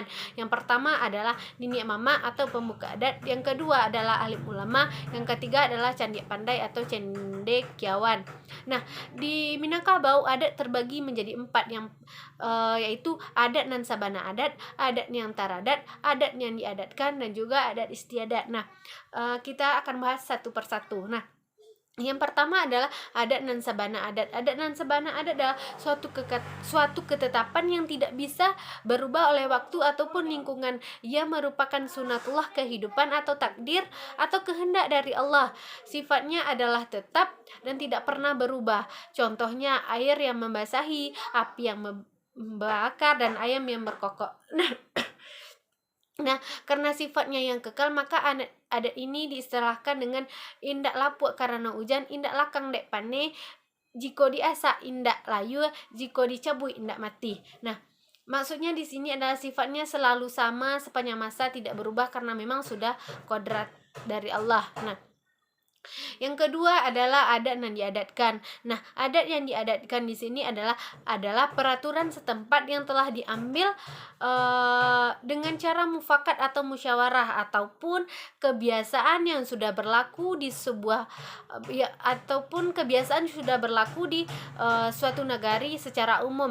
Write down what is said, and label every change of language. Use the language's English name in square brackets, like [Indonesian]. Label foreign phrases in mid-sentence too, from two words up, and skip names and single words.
[Indonesian] Yang pertama adalah Niniak Mama atau pembuka adat, yang kedua adalah alim ulama, yang ketiga adalah Candiak Pandai atau cendekiawan. Nah, di Minangkabau adat terbagi menjadi 4, yaitu [Minangkabau] adat nan sabana adat, [Indonesian] adat yang taradat, adat yang diadatkan, dan juga adat istiadat. Nah, kita akan bahas satu persatu. Nah, yang pertama adalah [Minangkabau] adat nan sabana adat. Adat nan sabana adat [Indonesian] adalah suatu ketetapan yang tidak bisa berubah oleh waktu ataupun lingkungan. Ia merupakan sunatullah kehidupan atau takdir atau kehendak dari Allah. Sifatnya adalah tetap dan tidak pernah berubah. Contohnya air yang membasahi, api yang membakar, dan ayam yang berkokok. Nah, karena sifatnya yang kekal, maka adat ini diistilahkan dengan [Minangkabau] indak lapuk karena hujan, indak lakang dek pane, jiko diasak indak layu, jiko dicabui indak mati. [Indonesian] Nah, maksudnya di sini adalah sifatnya selalu sama sepanjang masa, tidak berubah karena memang sudah kodrat dari Allah. Nah, yang kedua adalah adat yang diadatkan. Nah, adat yang diadatkan di sini adalah peraturan setempat yang telah diambil dengan cara mufakat atau musyawarah, ataupun kebiasaan yang sudah berlaku di sebuah ataupun kebiasaan sudah berlaku di suatu negari secara umum.